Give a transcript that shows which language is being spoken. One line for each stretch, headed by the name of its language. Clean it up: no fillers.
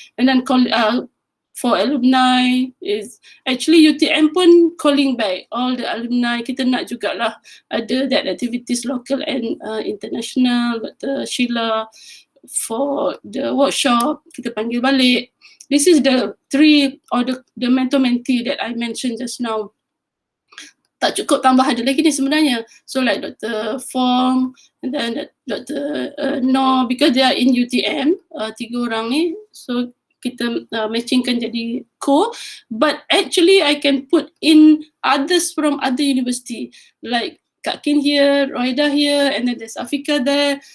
English: And then for alumni is actually UTM pun calling back all the alumni.
Malay: Kita nak jugalah ada
English: that activities local and international.
Malay: Dr.
English: Sheila for the workshop,
Malay: kita panggil balik.
English: This is the 3 or the mentor-mentee that I mentioned just now.
Malay: Tak cukup, tambah ada lagi ni sebenarnya.
English: So like Dr. Fong and then Dr. No, because they are in UTM, 3 orang ni. So
Malay: kita matchingkan jadi co,
English: but actually I can put in others from other university, like Kak Kin here, Roida here, and then there's Afika there.